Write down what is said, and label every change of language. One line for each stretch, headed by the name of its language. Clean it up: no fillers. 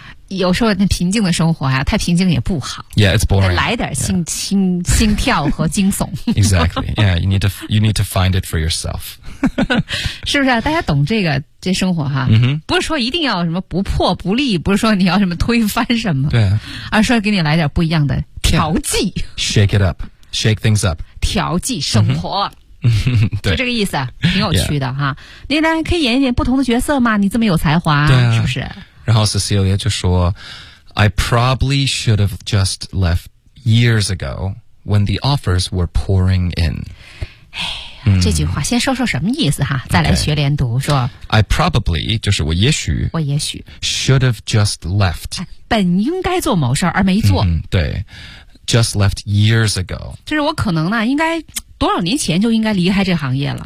Chinese: 有时候那平静的生活啊，太平静也不好。
English: Yeah, it's boring.
Chinese: 来点心跳和惊悚。
English: Exactly. Yeah, you need to find it for yourself.
Chinese: 是不是啊？大家懂这生活哈？ Mm-hmm. 不是说一定要什么不破不立，不是说你要什么推翻什么。对、啊。而是说给你来点不一样的调剂。
English: Yeah. Shake it up. Shake things up.
Chinese: 调剂生活。Mm-hmm. 对，就这个意思，挺有趣的哈。你呢，可以演一点不同的角色嘛？你这么有才华，对啊、是不是？然后
English: Cecilia
Chinese: 就说
English: ：“I probably should have just left years ago when the offers were pouring in。”
Chinese: 哎，这句话先说说什么意思哈？再来学连读，
English: okay.
Chinese: 说
English: ：“I probably
Chinese: 就是我也许
English: should have just left，
Chinese: 本应该做某事而没做。
English: 嗯”对 ，just left years ago，
Chinese: 就是我可能呢应该。多少年前就应该离开这行业了，